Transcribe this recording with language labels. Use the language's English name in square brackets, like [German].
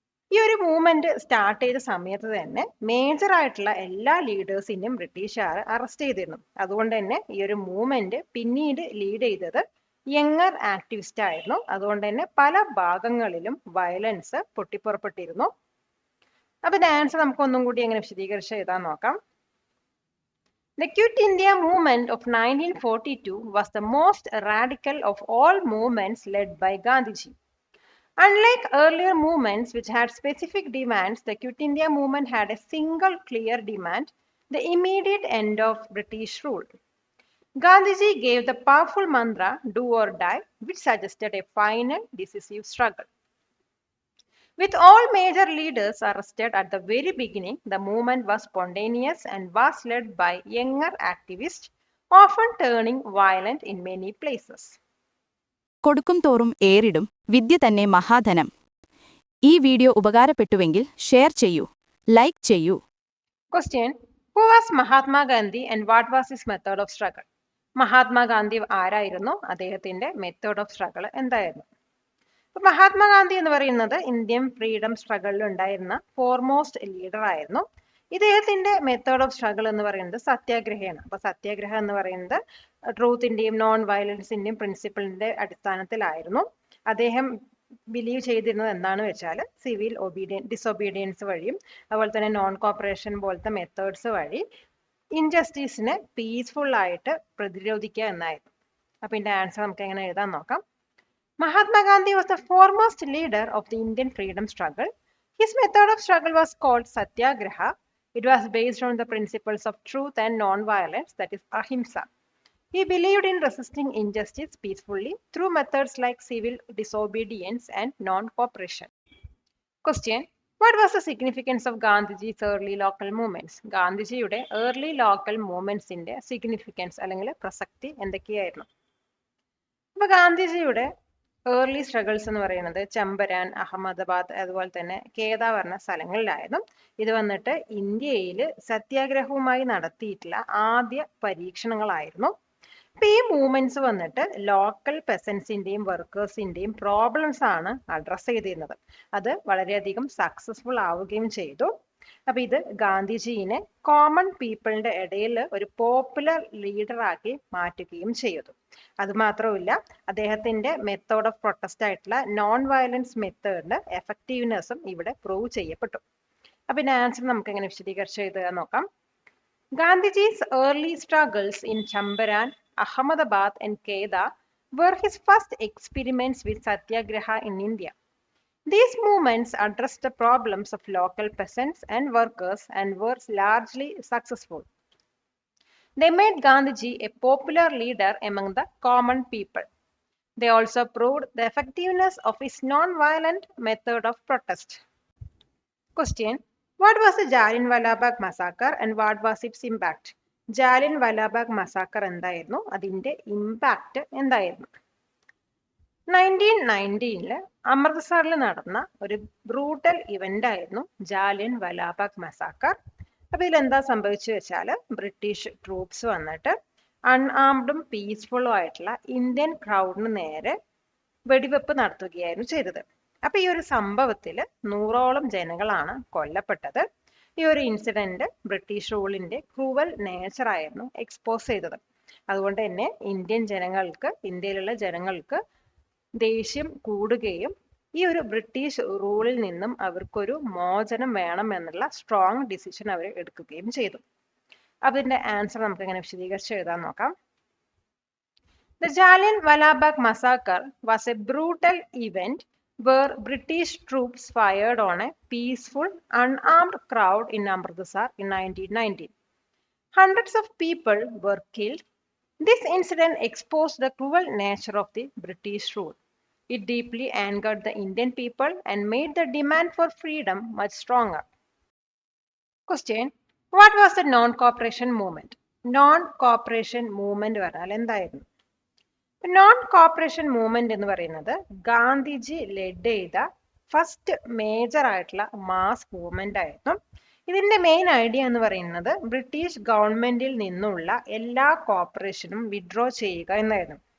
[Malayalam] ഈ ഒരു movement start ചെയ്ത സമയത്ത് തന്നെ മേജർ ആയിട്ടുള്ള എല്ലാ ലീഡേഴ്സിനെയും ബ്രിട്ടീഷുകാർ അറസ്റ്റ് ചെയ്തിരുന്നു. അതുകൊണ്ട് തന്നെ ഈ ഒരു മൂവ്മെന്റ് പിന്നീട് ലീഡ് ചെയ്തത് യങ്ങർ ആക്ടിവിസ്റ്റ് ആയിരുന്നു. അതുകൊണ്ട് തന്നെ പല ഭാഗങ്ങളിലും വയലൻസ് പൊട്ടിപ്പുറപ്പെട്ടിരുന്നു. അപ്പൊ ഇതിന്റെ ആൻസർ നമുക്ക് ഒന്നും കൂടി എങ്ങനെ വിശദീകരിച്ച് എഴുതാൻ നോക്കാം. [English] The Quit India movement of 1942 was the most radical of all movements led by Gandhiji. Unlike earlier movements which had specific demands, the Quit India movement had a single clear demand, the immediate end of British rule. Gandhiji gave the powerful mantra, do or die, which suggested a final decisive struggle. With all major leaders arrested at the very beginning, the movement was spontaneous and was led by younger activists, often turning violent in many places. [Malayalam] കൊടുക്കും തോറും ഏറിടും വിദ്യ തന്നെ മഹാധനം. ഈ video ഉപകാരപ്പെട്ടുവെങ്കിൽ share ചെയ്യൂ, like ചെയ്യൂ. [English] Question. Who was Mahatma Gandhi and what was his method of struggle? [Malayalam] Mahatma Gandhi ആരായിരുന്നു? അദ്ദേഹത്തിന്റെ method of struggle എന്തായിരുന്നു? മഹാത്മാഗാന്ധി എന്ന് പറയുന്നത് ഇന്ത്യൻ ഫ്രീഡം സ്ട്രഗിളിൽ ഉണ്ടായിരുന്ന ഫോർമോസ്റ്റ് ലീഡർ ആയിരുന്നു. ഇദ്ദേഹത്തിന്റെ മെത്തേഡ് ഓഫ് സ്ട്രഗിൾ എന്ന് പറയുന്നത് സത്യാഗ്രഹയാണ്. അപ്പൊ സത്യാഗ്രഹം എന്ന് പറയുന്നത് ട്രൂത്തിന്റെയും നോൺ വയലൻസിന്റെയും പ്രിൻസിപ്പിളിന്റെ അടിസ്ഥാനത്തിലായിരുന്നു. അദ്ദേഹം ബിലീവ് ചെയ്തിരുന്നത് എന്താണെന്ന് വെച്ചാൽ സിവിൽ ഡിസൊബീഡിയൻസ് വഴിയും അതുപോലെ തന്നെ നോൺ കോപ്പറേഷൻ പോലത്തെ മെത്തേഡ്സ് വഴി ഇൻജസ്റ്റിസിനെ പീസ്ഫുൾ ആയിട്ട് പ്രതിരോധിക്കുക എന്നായിരുന്നു. അപ്പൊ ഇതിന്റെ ആൻസർ നമുക്ക് എങ്ങനെ എഴുതാൻ നോക്കാം. [English] Mahatma Gandhi was the foremost leader of the Indian freedom struggle. His method of struggle was called Satyagraha. It was based on the principles of truth and non-violence, that is ahimsa. He believed in resisting injustice peacefully through methods like civil disobedience and non-cooperation. Question. What was the significance of Gandhiji's early local movements? [Malayalam] ഗാന്ധിജിയുടെ [English] early local movements [Malayalam] ന്റെ significance അല്ലെങ്കിൽ പ്രസക്തി എന്തൊക്കെയായിരുന്നു? അപ്പൊ ഗാന്ധിജിയുടെ early struggles എന്ന് പറയുന്നത് ചമ്പരാൻ, അഹമ്മദാബാദ്, അതുപോലെ തന്നെ കേദ പറഞ്ഞ സ്ഥലങ്ങളിലായിരുന്നു. ഇത് വന്നിട്ട് ഇന്ത്യയിൽ സത്യാഗ്രഹവുമായി നടത്തിയിട്ടുള്ള ആദ്യ പരീക്ഷണങ്ങളായിരുന്നു. അപ്പൊ ഈ മൂവ്മെന്റ്സ് വന്നിട്ട് ലോക്കൽ പെസൻസിന്റെയും വർക്കേഴ്സിന്റെയും പ്രോബ്ലംസ് ആണ് അഡ്രസ് ചെയ്തിരുന്നത്. അത് വളരെയധികം സക്സസ്ഫുൾ ആവുകയും ചെയ്തു. അപ്പൊ ഇത് ഗാന്ധിജീനെ കോമൺ പീപ്പിളിന്റെ ഇടയിൽ ഒരു പോപ്പുലർ ലീഡറാക്കി മാറ്റുകയും ചെയ്തു. അത് മാത്രമല്ല, അദ്ദേഹത്തിന്റെ മെത്തേഡ് ഓഫ് പ്രൊട്ടസ്റ്റ് ആയിട്ടുള്ള നോൺ വയലൻസ് മെത്തേഡിന്റെ എഫക്റ്റീവ്നെസ്സും ഇവിടെ പ്രൂവ് ചെയ്യപ്പെട്ടു. അപ്പൊ ഇതിന്റെ ആൻസർ നമുക്ക് എങ്ങനെ വിശദീകരിച്ച് എഴുതാൻ നോക്കാം. [English] Gandhiji's early struggles in Chambaran, Ahmedabad and Kedah were his first experiments with satyagraha in India. These movements addressed the problems of local peasants and workers and were largely successful. They made Gandhiji a popular leader among the common people. They also proved the effectiveness of his non-violent method of protest. Question. What was the Jallianwala Bagh massacre and what was its impact? [Malayalam] Jallianwala Bagh massacre എന്തായിരുന്നു? അതിന്റെ impact എന്തായിരുന്നു? 1919 അമൃത്സറിൽ നടന്ന ഒരു brutal event ആയിരുന്നു Jallianwala bag massacre. അപ്പൊ ഇതിൽ എന്താ സംഭവിച്ചു വെച്ചാല് ബ്രിട്ടീഷ് ട്രൂപ്സ് വന്നിട്ട് അൺആംഡും പീസ്ഫുള്ളും ആയിട്ടുള്ള ഇന്ത്യൻ ക്രൗഡിന് നേരെ വെടിവെപ്പ് നടത്തുകയായിരുന്നു ചെയ്തത്. അപ്പൊ ഈ ഒരു സംഭവത്തില് 100ഓളം ജനങ്ങളാണ് കൊല്ലപ്പെട്ടത്. ഈ ഒരു ഇൻസിഡന്റ് ബ്രിട്ടീഷ് റൂളിന്റെ ക്രൂവൽ നേച്ചർ ആയിരുന്നു എക്സ്പോസ് ചെയ്തത്. അതുകൊണ്ട് തന്നെ ഇന്ത്യയിലുള്ള ജനങ്ങൾക്ക് ദേഷ്യം കൂടുകയും ഈ ഒരു ബ്രിട്ടീഷ് റൂളിൽ നിന്നും അവർക്കൊരു മോചനം വേണം എന്നുള്ള സ്ട്രോങ് ഡിസിഷൻ അവർ എടുക്കുകയും ചെയ്തു. അതിന്റെ ആൻസർ നമുക്ക് എങ്ങനെ വിശദീകരിച്ച് എഴുതാൻ നോക്കാം. [English] The Jallianwala Bagh massacre was a brutal event where British troops fired on a peaceful, unarmed crowd in Amritsar in 1919. Hundreds of people were killed. This incident exposed the cruel nature of the British rule. It deeply angered the Indian people and made the demand for freedom much stronger. Question: What was the non-cooperation movement? [Malayalam] Non-cooperation movement പറഞ്ഞാൽ എന്തായിരുന്നു? Non corporation movement എന്ന് പറയുന്നത് Gandhiji lead ചെയ്ത first major ആയിട്ടുള്ള mass movement ആയിരുന്നു. ഇതിന്റെ main idea എന്ന് പറയുന്നത് ബ്രിട്ടീഷ് ഗവൺമെന്റിൽ നിന്നുള്ള എല്ലാ കോപ്പറേഷനും വിഡ്രോ ചെയ്യുക എന്നായിരുന്നു.